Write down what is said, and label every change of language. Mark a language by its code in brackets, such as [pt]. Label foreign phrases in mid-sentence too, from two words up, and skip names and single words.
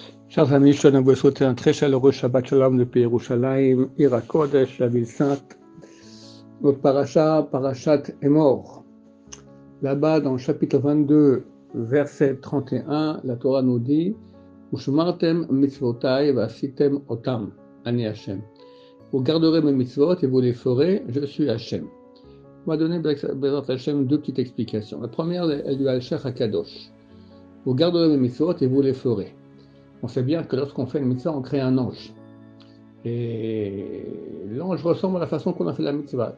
[fr] Chers amis, je tiens à vous souhaiter un très chaleureux [he] שבת שלום [fr] depuis Yerushalayim, [he] עיר הקודש, [fr] la ville sainte. Notre parashat Emor. Là-bas, dans le chapitre 22, verset 31, la Torah nous dit [he] ושמרתם מצוותי ועשיתם אותם, אני השם. [fr] Vous garderez mes mitzvot et vous les ferez, je suis Hashem. On va donner [he] בעזרת השם [fr] deux petites explications. La première, elle lui a le Shech HaKadosh. Vous garderez mes mitzvot et vous les ferez. On sait bien que lorsqu'on fait une mitzvah, on crée un ange. Et l'ange ressemble à la façon qu'on a fait la mitzvah.